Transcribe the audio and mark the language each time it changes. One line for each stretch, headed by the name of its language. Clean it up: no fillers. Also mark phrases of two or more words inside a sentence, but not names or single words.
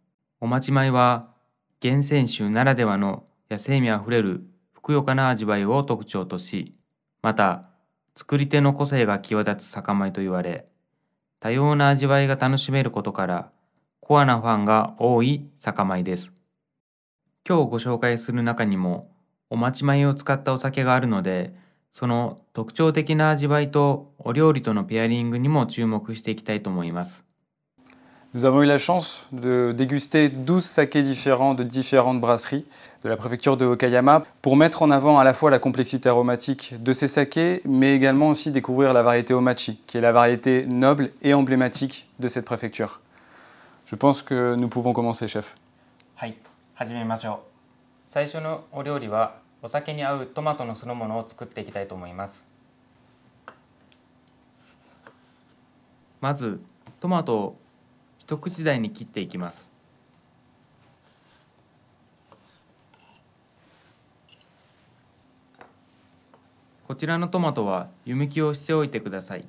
Japanese: お町米は厳選種ならではの野性味あふれるふくよかな味わいを特徴とし、また作り手の個性が際立つ酒米と言われ、多様な味わいが楽しめることから、コアなファンが多い酒米です。今日ご紹介する中にも、お町米を使ったお酒があるので、その特徴的な味わいとお料理とのペアリングにも注目していきたいと思います。
French: Nous avons eu la chance de déguster 12 sakés différents de différentes brasseries de la préfecture de Okayama pour mettre en avant à la fois la complexité aromatique de ces sakés, mais également aussi découvrir la variété Omachi, qui est la variété noble et emblématique de cette préfecture. Je pense que nous pouvons commencer, chef.
Japanese: はい、始めましょう。最初のお料理はお酒に合うトマトの酢の物を作っていきたいと思います。まずトマトを一口大に切っていきます。こちらのトマトは湯むきをしておいてください。